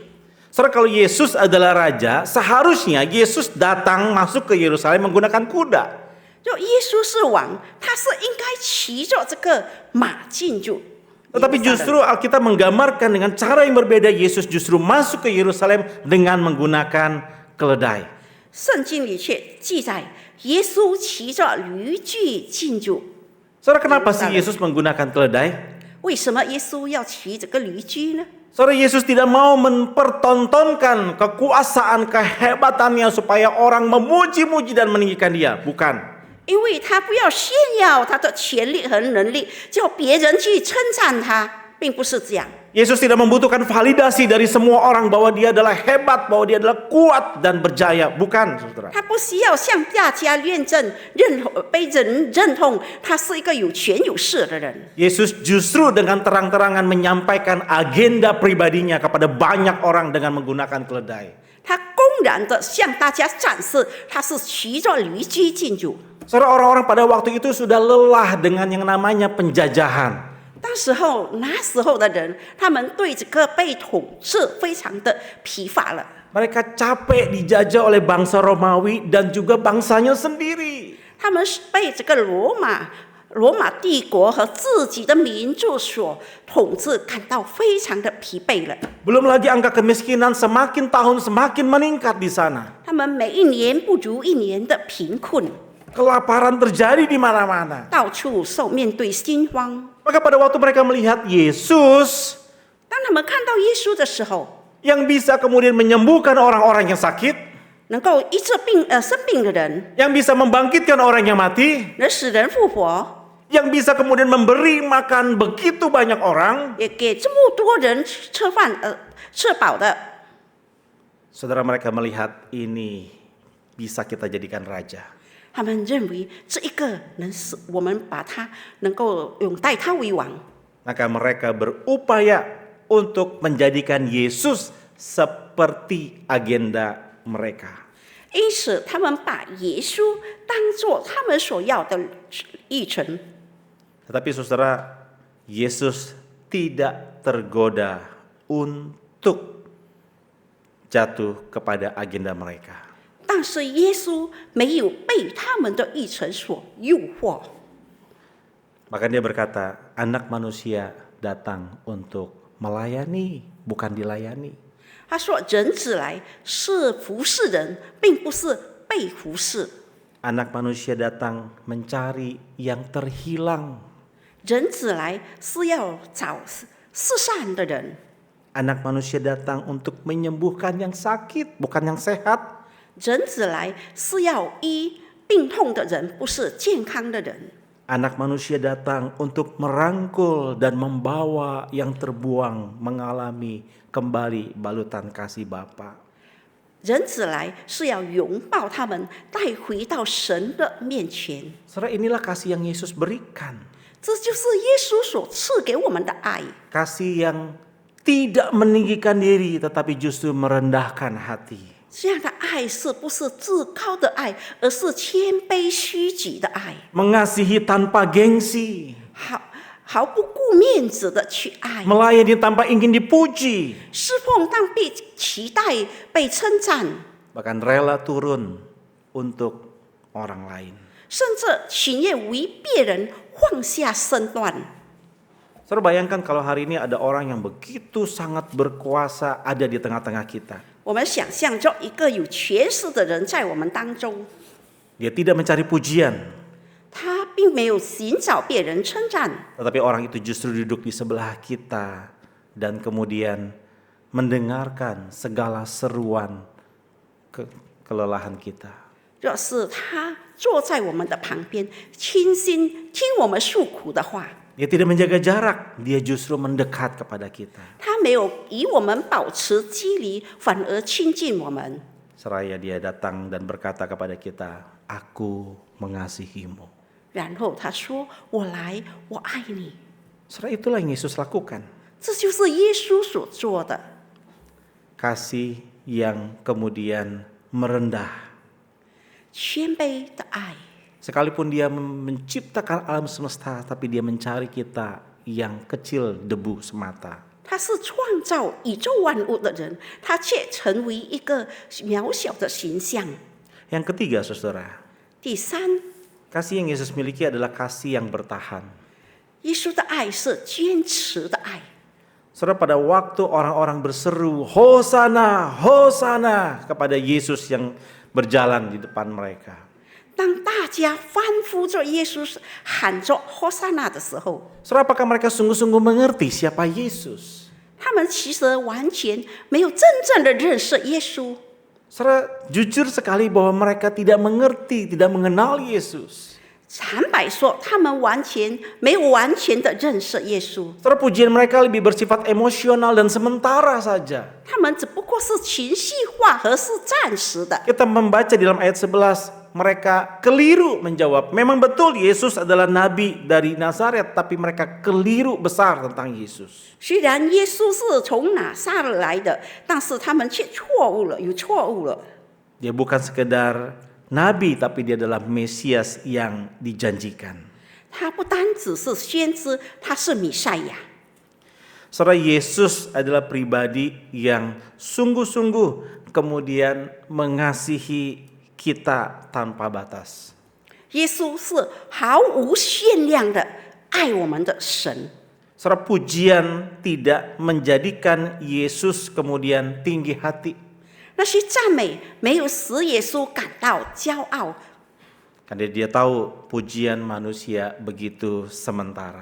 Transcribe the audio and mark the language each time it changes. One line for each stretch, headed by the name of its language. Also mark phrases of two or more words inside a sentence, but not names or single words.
Indonesian: Saudara, kalau Yesus adalah raja, seharusnya Yesus datang masuk ke Yerusalem menggunakan kuda.
Chinese: 就耶稣是王，他是应该骑着这个马进入。
Indonesian: Tetapi justru Alkitab menggambarkan dengan cara yang berbeda, Yesus justru masuk ke Yerusalem dengan menggunakan keledai.
Chinese: 圣经里却记载，耶稣骑着驴驹进入。
Indonesian: Saudara, kenapa sih Yesus menggunakan keledai?
Chinese: 为什么耶稣要骑这个驴驹呢？
Indonesian: Saudara, Yesus tidak mau mempertontonkan kekuasaan, kehebatannya supaya orang memuji-muji dan meninggikan dia. Bukan.
Chinese: 因为他不要炫耀他的权力和能力，叫别人去称赞他，并不是这样。
Indonesian: Yesus tidak membutuhkan validasi dari semua orang bahwa dia adalah hebat, bahwa dia adalah kuat dan berjaya. Bukan, saudara.
Chinese: 他不需要向大家被人认同他是一个有权有势的人。
Indonesian: Yesus justru dengan terang-terangan menyampaikan agenda pribadinya kepada banyak orang dengan menggunakan keledai.
Chinese: 他公然的向大家展示，他是骑着驴驹进入。
Indonesian: Saudara, orang-orang pada waktu itu sudah lelah dengan yang namanya penjajahan.
Chinese: 那时候的人，他们对这个被统治非常的疲乏了。
Indonesian: Mereka capek dijajah oleh bangsa Romawi dan juga bangsanya sendiri.
Chinese: 他们是被这个罗马帝国和自己的民族所统治，感到非常的疲惫了。
Indonesian: Belum lagi angka kemiskinan semakin tahun semakin meningkat di sana.
Chinese: 他们每一年不如一年的贫困，
Indonesian: Kelaparan terjadi di mana-mana.
Chinese: 到处面对心荒。
Indonesian: Maka pada waktu mereka melihat Yesus
Chinese: 当他们看到耶稣的时候，
Indonesian: yang bisa kemudian menyembuhkan orang-orang yang sakit,
Chinese: 能够医治生病的人，
Indonesian: yang bisa membangkitkan orang yang mati,
Chinese: 能使人复活，
Indonesian: yang bisa kemudian memberi makan begitu banyak orang,
Chinese: 也给这么多人吃饭吃饱的。
Indonesian: saudara, mereka melihat ini bisa kita jadikan raja.
Chinese: 他们认为这一个能使我们把他能够代他为王，
Indonesian: Maka mereka berupaya untuk menjadikan Yesus seperti agenda mereka.
Chinese: 因此他们把耶稣当作他们所要的议程。
Indonesian: Tetapi saudara, Yesus tidak tergoda untuk jatuh kepada agenda mereka.
Chinese: 但是耶稣没有被他们的议程所诱惑，
Indonesian: Maka dia berkata, anak manusia datang untuk melayani, bukan dilayani.
Chinese: 他说：“人子来是服侍人，并不是被服侍。
Indonesian: Anak manusia datang mencari yang terhilang.
Chinese: 人子来是要找世上的人，
Indonesian: Anak manusia datang untuk menyembuhkan yang sakit, bukan yang sehat.
Chinese: 人子来是要医病痛的人，不是健康的人。
Indonesian: Anak manusia datang untuk merangkul dan membawa yang terbuang mengalami kembali balutan kasih Bapa.
Chinese: 人子来是要拥抱他们，带回到神的面前。
Indonesian: Saudara, inilah kasih yang Yesus berikan.
Chinese: 这就是耶稣所赐给我们的爱，
Indonesian: Kasih yang tidak meninggikan diri tetapi justru merendahkan hati.
Chinese: 这样的爱是不是至高的爱，而是谦卑虚己的爱，
Indonesian: Mengasihi tanpa gengsi.
Chinese: 毫不顾面子的去爱，
Indonesian: Melayani tanpa ingin dipuji.
Chinese: 侍奉当被期待、被称赞，
Indonesian: Bahkan rela turun untuk orang lain.
Chinese: 甚至情愿为别人放下身段。
Indonesian: Saudara, bayangkan kalau hari ini ada orang yang begitu sangat berkuasa ada di tengah-tengah kita.
Chinese: 我们想象着一个有权势的人在我们当中，
Indonesian: Dia tidak mencari pujian,
Chinese: 他并没有寻找别人称赞，
Indonesian: tetapi orang itu justru duduk di sebelah kita dan kemudian mendengarkan segala seruan kelelahan kita.
Chinese: 若是他坐在我们的旁边，倾心听我们诉苦的话，
Indonesian: Dia tidak menjaga jarak, dia justru mendekat kepada kita.
Chinese: 他没有与我们保持距离，反而亲近我们。
Indonesian: Seraya dia datang dan berkata kepada kita, aku mengasihimu.
Chinese: 然后他说：“我来，我爱你。
Indonesian: Saudara, itulah yang Yesus lakukan. ”
Chinese: 这就是耶稣所做的。
Indonesian: Kasih yang kemudian merendah.
Chinese: 谦卑的爱，
Indonesian: Sekalipun dia menciptakan alam semesta, tapi dia mencari kita yang kecil debu semata.
Chinese: 他是创造宇宙万物的人，他却成为一个渺小的形象。
Indonesian: Yang ketiga, saudara,
Chinese: 第三，
Indonesian: kasih yang Yesus miliki adalah kasih yang bertahan.
Chinese: 耶稣的爱是坚持的爱。
Indonesian: Saudara, pada waktu orang-orang berseru, Hosana, Hosana, kepada Yesus yang berjalan di depan mereka.
Chinese: 当大家欢呼着耶稣喊着ho沙那的时候，
Indonesian: Saudara, apakah mereka sungguh-sungguh mengerti siapa Yesus?
Chinese: 他们其实完全没有真正的认识耶稣。
Indonesian: Saudara, jujur sekali bahwa mereka tidak mengerti, tidak mengenal Yesus.
Chinese: 坦白说，他们没有完全的认识耶稣，
Indonesian: Saudara, pujian mereka lebih bersifat emosional dan sementara saja.
Chinese: 他们只不过是情绪化和是暂时的。
Indonesian: Kita membaca di dalam ayat 11, mereka keliru menjawab. Memang betul Yesus adalah nabi dari Nazaret, tapi mereka keliru besar tentang Yesus.
Chinese: 虽然耶稣是从哪撒勒来的，但是他们却有错误了。
Indonesian: Dia bukan sekedar nabi, tapi dia adalah Mesias yang dijanjikan.
Chinese: 他不单只是先知，他是弥赛亚。
Indonesian: Saudara, Yesus adalah pribadi yang sungguh-sungguh kemudian mengasihi kita tanpa batas.
Chinese: 耶稣是毫无限量的爱我们的神。
Indonesian: Saudara, pujian tidak menjadikan Yesus kemudian tinggi hati.
Chinese: 那些赞美没有使耶稣感到骄傲，
Indonesian: Karena dia tahu pujian manusia begitu sementara.